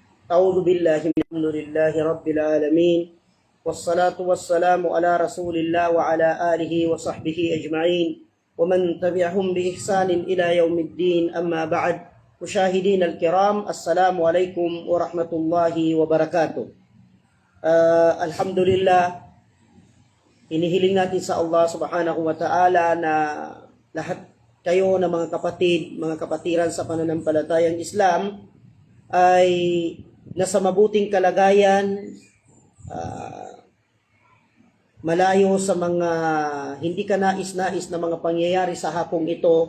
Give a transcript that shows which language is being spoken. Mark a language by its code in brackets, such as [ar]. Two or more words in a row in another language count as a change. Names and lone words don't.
[ar] أعوذ بالله من الحمد لله رب العالمين والصلاة والسلام على رسول الله وعلى آله وصحبه أجمعين ومن تبعهم بإحسان إلى يوم الدين. أما بعد، مشاهدين الكرام، السلام عليكم ورحمة الله وبركاته. Alhamdulillah, [tl] inihiling natin sa Allah [ar] سبحانه وتعالى [tl] na lahat kayo na mga kapatid, mga kapatiran sa pananampalatayang Islam ay nasa mabuting kalagayan, malayo sa mga hindi ka nais-nais na mga pangyayari sa hapong ito.